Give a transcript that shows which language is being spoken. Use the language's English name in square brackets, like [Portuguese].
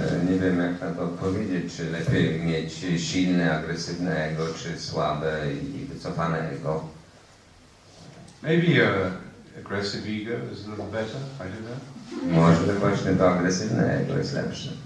[Polish] Nie wiem jak na to odpowiedzieć, czy lepiej mieć silne, agresywne ego, czy słabe i wycofane ego. [English] Maybe aggressive ego is a little better, I don't know. [Polish] Może właśnie to agresywne ego jest lepsze.